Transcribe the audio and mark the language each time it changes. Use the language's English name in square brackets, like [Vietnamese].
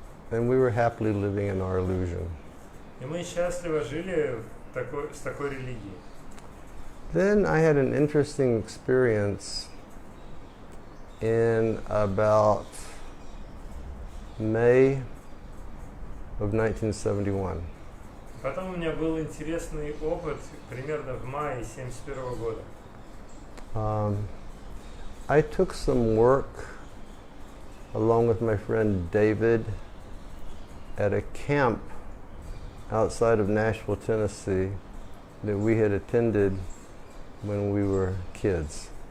[English] And we were happily living in our illusion. [Russian] И мы счастливо жили с такой религией. [English] Then I had an interesting experience in about May of 1971. [Russian] Потом у меня был интересный опыт примерно в мае 1971 года. [English] I took some work along with my friend David at a camp outside of Nashville, Tennessee, that we had attended when we were kids.